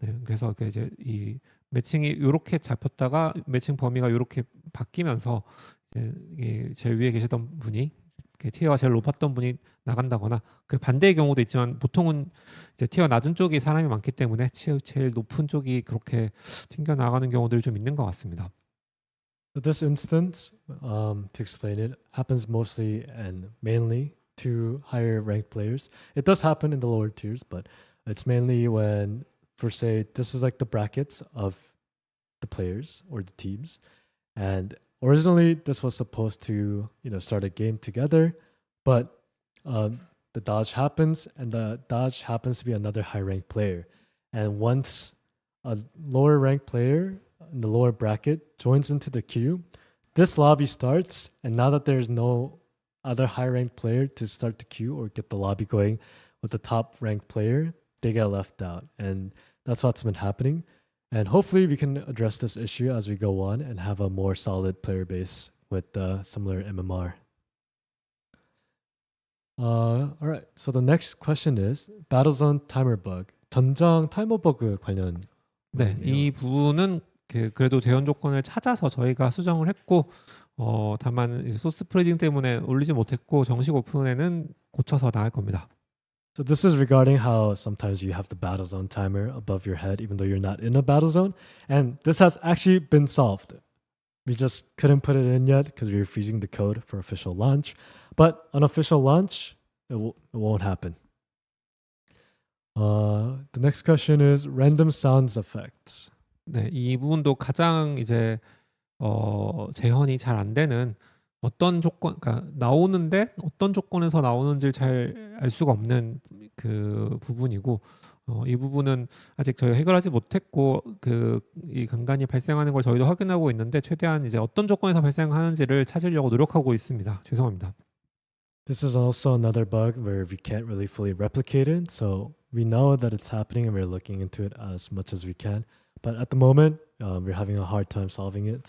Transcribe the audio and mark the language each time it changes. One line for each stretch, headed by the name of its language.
Korean: 네, 그래서 이제 이 매칭이 요렇게 잡혔다가 매칭 범위가 요렇게 바뀌면서 이게 제일 위에 계시던 분이 티어가 제일 높았던 분이 나간다거나 그 반대의 경우도 있지만 보통은 이제 티어 낮은 쪽이 사람이 많기 때문에 제일 높은 쪽이 그렇게 튕겨 나가는 경우들이 좀 있는 것 같습니다.
English: So this instance, to explain it, happens mostly and mainly to higher ranked players. It does happen in the lower tiers, but it's mainly when, for say, this is like the brackets of the players or the teams, and originally this was supposed to start a game together, but the dodge happens, and the dodge happens to be another high ranked player, and once a lower ranked player in the lower bracket joins into the queue, this lobby starts, and now that there's no other high ranked player to start the queue or get the lobby going with the top ranked player, they get left out, and that's what's been happening. And hopefully we can address this issue as we go on and have a more solid player base with similar MMR. All right, so the next question is Battlezone timer bug.
Korean: 전장 타이머 버그 관련. 네, 이 부분은 그래도 재현 조건을 찾아서 저희가 수정을 했고 다만 이제 소스 프리징 때문에 올리지 못했고 정식 오픈에는 고쳐서 나갈 겁니다.
English: So this is regarding how sometimes you have the Battlezone timer above your head even though you're not in a Battlezone, and this has actually been solved. We just couldn't put it in yet because we were freezing the code for official launch, but on official launch it won't happen. The next question is random sounds effects.
Korean: 네, 이 부분도 가장 이제 재현이 잘 안 되는 어떤 조건, 그러니까 나오는데 어떤 조건에서 나오는지 잘 알 수가 없는 그 부분이고, 이 부분은 아직 저희가 해결하지 못했고 이 간간이 발생하는 걸 저희도 확인하고 있는데 최대한 이제 어떤 조건에서 발생하는지를 찾으려고 노력하고 있습니다. 죄송합니다.
English: This is also another bug where we can't really fully replicate it. So we know that it's happening and we're looking into it as much as we can. But at the moment, we're having a hard time solving it.